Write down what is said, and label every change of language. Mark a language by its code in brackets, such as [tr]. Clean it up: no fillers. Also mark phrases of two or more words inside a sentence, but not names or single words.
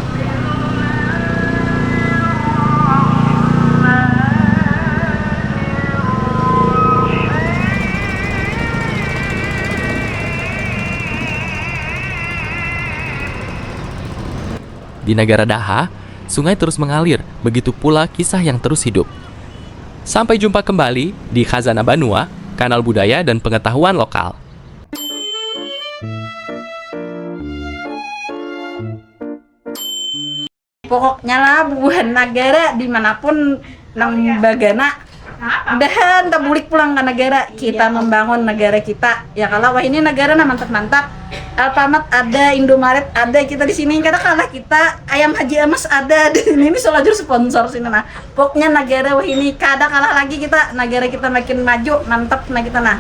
[id] Di Nagara Daha, sungai terus mengalir, begitu pula kisah yang terus hidup. Sampai jumpa kembali di Khazanah Banua, kanal budaya dan pengetahuan lokal. [bjn] Pokoknya lah bubuhan Nagara dimanapun nang bagana udahan tak bulik pulang ke negara kita membangun negara kita ya kalau wah ini negara nah mantap-mantap. [id] Alfamart ada, Indomaret ada, kita di sini katakanlah kita ayam Haji Amas ada di sini, ini solajur sponsor sini nah. Pokoknya negara wah ini kada kalah lagi kita, negara kita makin maju mantap nah kita nah.